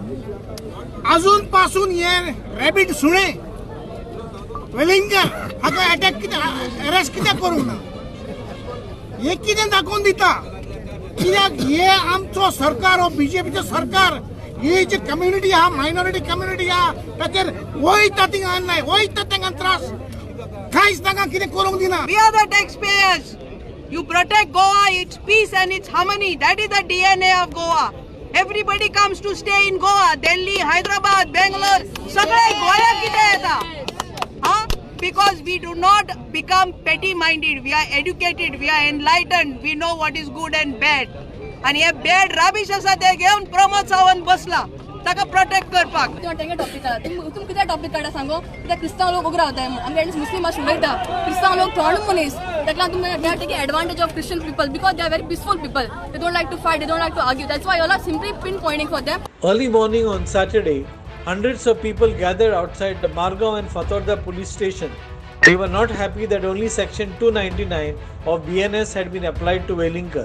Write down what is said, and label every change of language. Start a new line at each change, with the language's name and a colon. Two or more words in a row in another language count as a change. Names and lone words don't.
Konkani: अजून पासून हे रॅबीट सुणे वेलिंकर हाका अटॅक कित्याक अरेस्ट कित्याक करूंक ना. हे कितें दाखोवन दिता कित्याक हे आमचो सरकार हो बीजेपीचो सरकार ही जी कम्युनिटी हा
English: minority community
Konkani: हा ताचेर वयता थिंगा नाही वयता तांकां त्रास कांयच तांकां कितें करूंक दिना.
English: We are the taxpayers. You protect Goa, its peace and its harmony. That is the DNA of Goa. Everybody comes to stay in Goa. Delhi, Hyderabad, Bangalore.
Konkani: सगळे गोंया कितें येता?
English: Because we do not become petty-minded. We are educated. We are enlightened. We know what is good and bad.
Konkani: आणि हे
English: bad rubbish
Konkani: आसा ते घेवन प्रमोद सावंत बसला ताका प्रोटेक्ट करपाक. टॉपिक तुम कितें टॉपिक काडा सांगो कित्याक क्रिस्तांव लोक उगरा रावताय आमी एटलीस्ट मुस्लीम अशें उलयता. क्रिस्तांव लोक थोडे मनीस ताका तुमी
English: they are taking advantage of Christian people because they are very peaceful people. They don't like to fight, they don't like to argue. That's why all are simply pin pointing for them. Early morning on Saturday, hundreds of people gathered outside the Margaon and Fatauda police station. They were not happy that only section 299 of BNS had been applied to Velinkar.